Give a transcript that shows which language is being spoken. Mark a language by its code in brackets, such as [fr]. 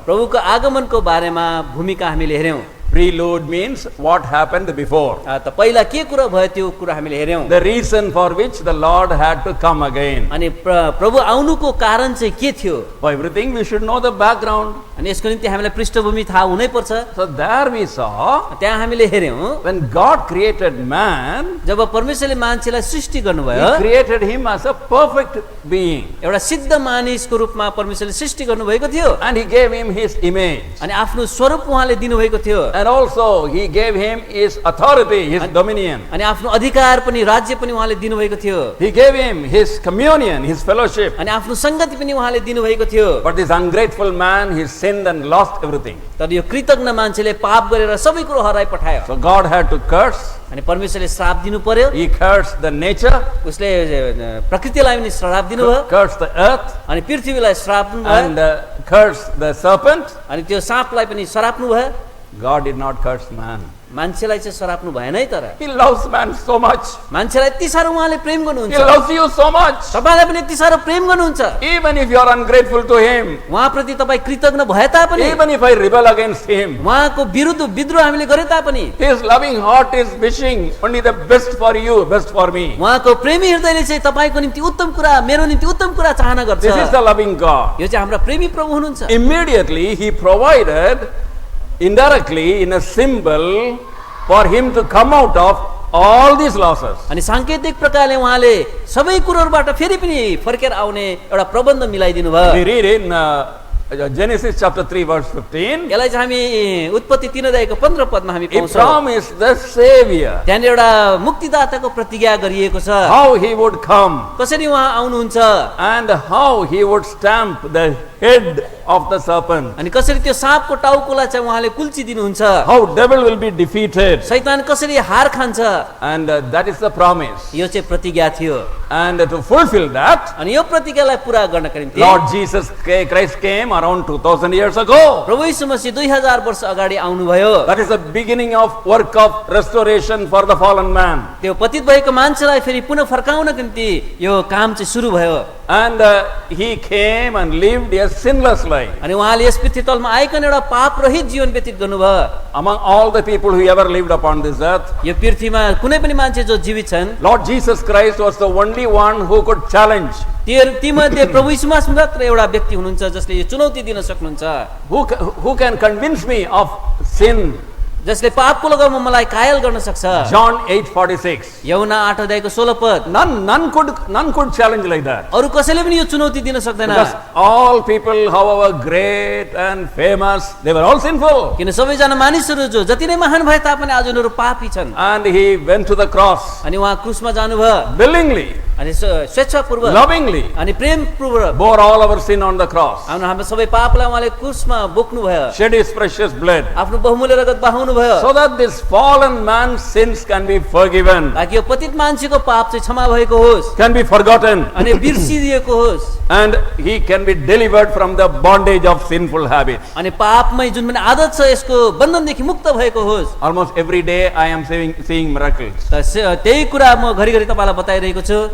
[ne] प्रभुको आगमनको बारेमा भूमिका हामीले हेर्यौँ। [en] Prelude means what happened before. [ne] त पहिला के कुरा भयो त्यो कुरा हामीले हेर्यौं। [en] The reason for which the Lord had to come again. [ne] अनि प्रभु आउनुको कारण चाहिँ के थियो? [en] For everything we should know the background. [ne] अनि यसको निम्ति हामीलाई पृष्ठभूमि थाहा हुनै पर्छ। [en] So there we saw [ne] त्यहाँ हामीले हेर्यौं [en] when God created man, [ne] जब परमेश्वरले मान्छेलाई सृष्टि गर्नुभयो, [en] He created him as a perfect being. [ne] एउटा सिद्ध मानिसको रूपमा परमेश्वरले सृष्टि गर्नुभएको थियो [en] And He gave him His image. [ne] अनि आफ्नो स्वरूप उहाँले दिनुभएको थियो [en] And also He gave him His authority, His dominion. [ne] अनि आफ्नो अधिकार पनि राज्य पनि उहाँले दिनुभएको थियो [en] He gave him His communion, His fellowship. [ne] अनि आफ्नो संगति पनि उहाँले दिनुभएको थियो। [en] But this ungrateful man, he sinned and lost everything. [ne] तर यो कृतज्ञ मान्छेले पाप गरेर सबै कुरो हराइ पठायो [en] So God had to curse. [ne] अनि परमेश्वरले श्राप दिनु पर्यो। [en] He cursed the nature, [ne] उसले प्रकृतिलाई पनि श्राप दिनुभयो [en] cursed the earth, [ne] अनि पृथ्वीलाई श्राप दिनुभयो [en] and cursed the serpent. [ne] अनि त्यो साँपलाई पनि श्राप्नु भयो। [en] God did not curse man. [ne] मान्छेलाई चाहिँ श्राप्नु भएन है। तर [en] He loves man so much. [ne] मान्छेलाई यति साह्रो उहाँले प्रेम [en] He [ne] गर्नुहुन्छ, [en] loves you so much. [ne] तपाईलाई पनि यति साह्रो प्रेम गर्नुहुन्छ। [en] Even if you are ungrateful to Him, [ne] उहाँप्रति तपाईँ कृतज्ञ भए तापनि, [en] even if I rebel against Him, [ne] उहाँको विरुद्ध विद्रोह हामीले गरे तापनि, [en] His loving heart is wishing only the best for you, best for me. [ne] उहाँको प्रेमी हृदयले चाहिँ तपाईँको निम्ति उत्तम कुरा, मेरो निम्ति उत्तम कुरा चाहना गर्छ। [en] This is the loving God. [ne] यो चाहिँ हाम्रा प्रेमी प्रभु हुनुहुन्छ। [en] Immediately He provided indirectly in a symbol for him to come out of all these losses. [ne] अनि सांकेतिक प्रकारले उहाँले सबै कुरोहरुबाट फेरि पनि फर्केर आउने एउटा प्रबन्ध मिलाइदिनु भयो। [en] We read in Genesis chapter 3 verse 15. [ne] यसलाई चाहिँ हामी उत्पत्ति 3 अध्यायको 15 पदमा हामी [en] He [ne] पाउँछौँ। [en] promised the Savior, [ne] त्यहाँ एउटा मुक्तिदाताको प्रतिज्ञा गरिएको छ, [en] how He would come [ne] कसरी उहाँ आउनुहुन्छ [en] and how He would stamp the head of the serpent, [ne] अनि कसरी त्यो साँपको टाउकोलाई चाहिँ उहाँले कुल्ची दिनुहुन्छ, [en] how devil will be defeated, [ne] शैतान कसरी हार खान्छ। [en] and that is the promise. [ne] यो चाहिँ प्रतिज्ञा थियो [en] And to fulfill that, [ne] अनि यो प्रतिज्ञालाई पूरा गर्नका निम्ति [en] Lord Jesus Christ came around 2000 years ago. [ne] प्रभु यीशु मसीह 2000 वर्ष अगाडि आउनुभयो। [en] That is the beginning of work of restoration for the fallen man. [ne] त्यो पतित भएको मान्छेलाई फेरि पुनः फर्काउनको निम्ति यो काम चाहिँ सुरु भयो। [en] And He came and lived a sinless life. [ne] अनि उहाँले यस पृथ्वी तलमा आइकन एउटा पाप रहित जीवन व्यतीत गर्नुभयो। [en] Among all the people who ever lived upon this earth, [ne] यो पृथ्वीमा कुनै पनि मान्छे जो जीवित छन्, [en] Lord Jesus Christ was the only one who could challenge. [ne] तीमध्ये प्रभु यीशु मसीह मात्र एउटा व्यक्ति हुनुहुन्छ जसले यो चुनौती दिन सक्नुहुन्छ। [en] Who can convince me of sin? [ne] जसले पापको लगाउमा मलाई कायल गर्न सक्छ। [en] John 8:46. [ne] यूहन्ना 8 अध्यायको 16 पद। [en] None could challenge like that. [ne] अरु कसैले पनि यो चुनौती दिन सक्दैन। [en] Because all people, however great and famous, they were all sinful. [ne] किन सबैजना मानिसहरू जो जति नै महान भए तापनि आज उनीहरू पापी छन्। [en] And He went to the cross [ne] अनि उहाँ क्रुसमा जानुभयो [en] willingly, [ne] अनि स्वेच्छापूर्वक [en] lovingly, [ne] अनि प्रेमपूर्वक [en] bore all our sin on the cross, [ne] हाम्रो सबै पापलाई उहाँले क्रुसमा बोक्नु भयो, [en] shed His precious blood, [ne] आफ्नो बहुमूल्य रगत बहाउनु भयो [en] so that this fallen man's sins can be forgiven, [ne] ताकि यो पतित मान्छेको पाप चाहिँ क्षमा भएको होस् [en] can be forgotten, [ne] अनि बिर्सिदिएको होस् [en] and he can be delivered from the bondage of sinful habits. [ne] अनि पापमै जुन पनि आदत छ यसको बन्धनदेखि मुक्त भएको होस्। [en] Almost every day I am seeing miracles. [ne] त्यही कुरा म घरिघरि तपाईलाई बताइरहेको छु।